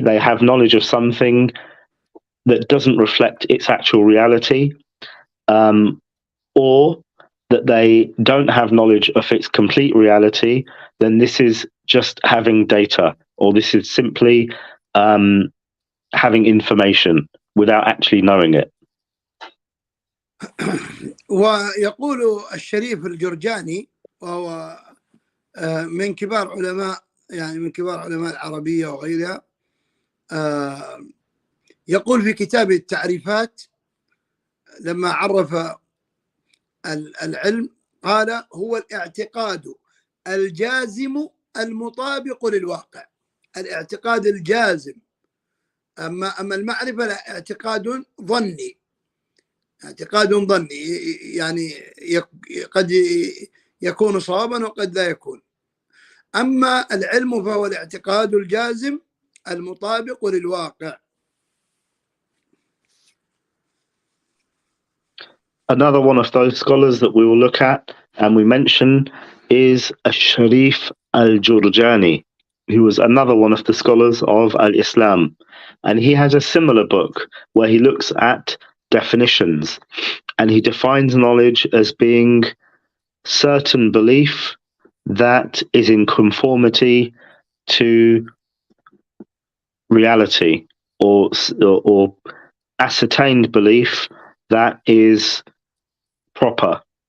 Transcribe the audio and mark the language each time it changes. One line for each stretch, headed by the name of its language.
English: they have knowledge of something that doesn't reflect its actual reality, or that they don't have knowledge of its complete reality, then this is just having data, or this is simply having information without actually knowing it.
Arabic: ويقول الشريف الجرجاني، وهو من كبار علماء، يعني من كبار علماء العربية وغيرها، يقول في كتابه التعريفات لما عرف العلم قال هو الاعتقاد الجازم المطابق للواقع. الاعتقاد الجازم. أما المعرفة لا، اعتقاد ظني، اعتقاد ظني، يعني قد يكون صوابا وقد لا يكون. أما العلم فهو الاعتقاد الجازم المطابق للواقع.
English: Another one of those scholars that we will look at and we mention is Sharif al-Jurjani. who was another one of the scholars of Al-Islam. And he has a similar book where he looks at definitions, and he defines knowledge as being certain belief that is in conformity to reality, or ascertained belief that is proper.